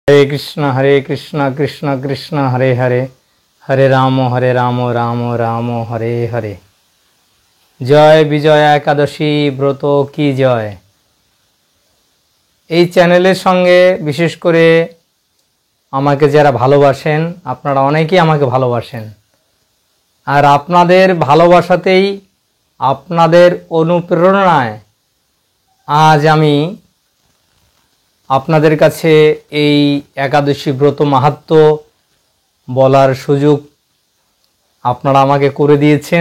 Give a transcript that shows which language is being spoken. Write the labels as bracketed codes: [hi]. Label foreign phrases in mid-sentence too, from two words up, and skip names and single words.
[sa] हरे कृष्ण कृष्ण कृष्ण हरे हरे हरे राम राम राम हरे हरे। [hi] जय विजय एकादशी व्रत की जय। [bn] এই চ্যানেলের সঙ্গে বিশেষ করে আমাকে যারা ভালোবাসেন, আপনারা অনেকেই আমাকে ভালোবাসেন, আর আপনাদের ভালোবাসাতেই আপনাদের অনুপ্রেরণায় আজ আমি আপনাদের কাছে এই একাদশী ব্রত মাহাত্ম্য বলার সুযোগ আপনারা আমাকে করে দিয়েছেন।